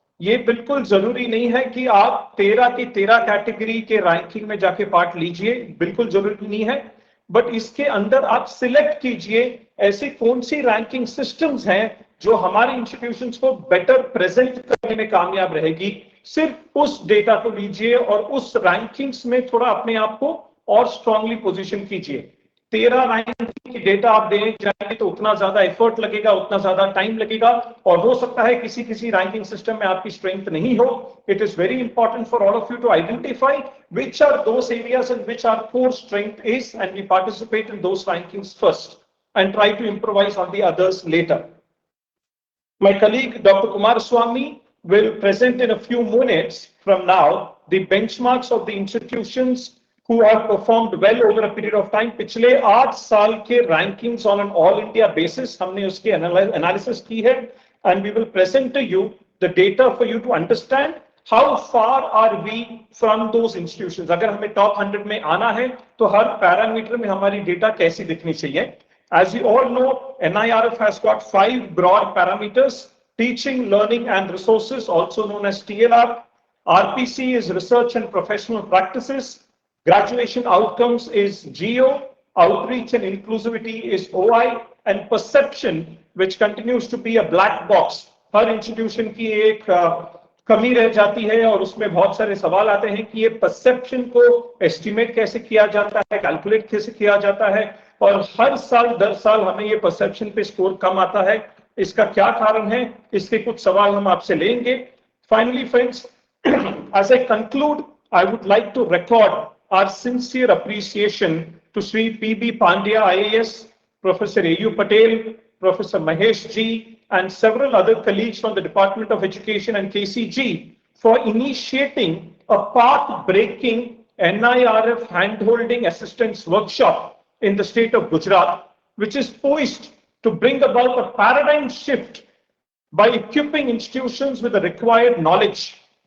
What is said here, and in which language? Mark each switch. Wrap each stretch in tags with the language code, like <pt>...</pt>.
<hi>ये बिल्कुल जरूरी नहीं है कि आप 13 की 13 कैटेगरी के रैंकिंग में जाके पार्ट लीजिए, बिल्कुल जरूरी नहीं है, बट इसके अंदर आप सिलेक्ट कीजिए ऐसी कौन सी रैंकिंग सिस्टम्स हैं जो हमारे इंस्टीट्यूशंस को बेटर प्रेजेंट करने में कामयाब रहेगी. सिर्फ उस डेटा को लीजिए और उस रैंकिंग्स में थोड़ा अपने आप को और स्ट्रांगली पोजीशन कीजिए. 13 रैंकिंग की डेटा आप देने जाएंगे तो उतना ज्यादा एफर्ट लगेगा, उतना ज्यादा टाइम लगेगा, और हो सकता है किसी किसी रैंकिंग सिस्टम में आपकी स्ट्रेंथ नहीं हो.</hi> <en>It is very important for all of you to identify which are those areas and which our core strength is, and we participate in those rankings first and try to improvise on the others later. My colleague Dr. Kumaraswamy will present in a few minutes from now the benchmarks of the institutions who have performed well over a period of time.</en> <hi>पिछले 8 साल के</hi> <en>rankings on an all India basis</en> <hi>हमने उसकी analysis की है,</hi> <en>and we will present to you the data for you to understand how far are we from those institutions.</en> <hi>अगर हमें top 100 में आना है तो हर पैरामीटर में हमारी डेटा कैसी दिखनी चाहिए.</hi> <en>As you all know, NIRF has got 5 broad parameters: teaching, learning and resources, also known as TLR. RPC is research and professional practices. Graduation outcomes is GO. Outreach and inclusivity is OI. And perception, which continues to be a black box.</en> <hi>हर institution की एक कमी रह जाती है और उसमें बहुत सारे सवाल आते हैं कि ये परसेप्शन को एस्टिमेट कैसे किया जाता है, कैलकुलेट कैसे किया जाता है, और हर साल दर साल हमें ये परसेप्शन पे स्कोर कम आता है. इसका क्या कारण है, इसके कुछ सवाल हम आपसे लेंगे.</hi> <en>Finally friends, as I conclude, I would like to record our sincere appreciation to Sri P.B. Pandya IAS, Professor A.U. Patel, Professor Mahesh G, and several other colleagues from the Department of Education and KCG for initiating a path-breaking NIRF handholding assistance workshop in the state of Gujarat, which is poised to bring about a paradigm shift by equipping institutions with the required knowledge</en>